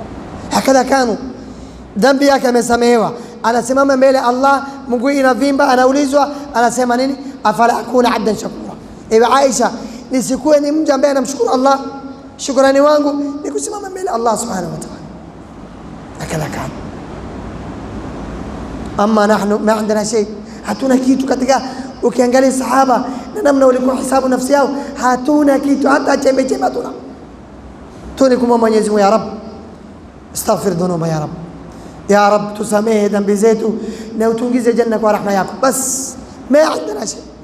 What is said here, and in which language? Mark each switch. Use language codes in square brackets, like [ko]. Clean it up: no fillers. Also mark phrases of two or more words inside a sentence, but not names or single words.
[ar] هكذا كانوا, [sw] dhambi yake amesamehewa, anasimama mbele Allah mguu inavimba, anaulizwa anasema nini? [ar] أفلا أكون عبدا شكورا, [sw] ewe Aisha nisikuwe ni mja ambaye anamshukuru Allah? Shukrani wangu ni kusimama mbele Allah [ar] سبحانه وتعالى. هكذا كان. أما نحن ما عندنا شيء, [sw] hatuna kitu katika, ukiangalia sahaba na namna walikuwa hisabu nafsi yao, hatuna kitu hata chembe chembe hatuna. Tuni kumwomba Mwenyezi Mungu, [ar] يا رب استغفر ذنوبا، يا رب، يا رب, [sw] ya Rabb tusamehe dhambi zetu na utuingize janna kwa rahma yako, [ar] بس ما عندنا شيء.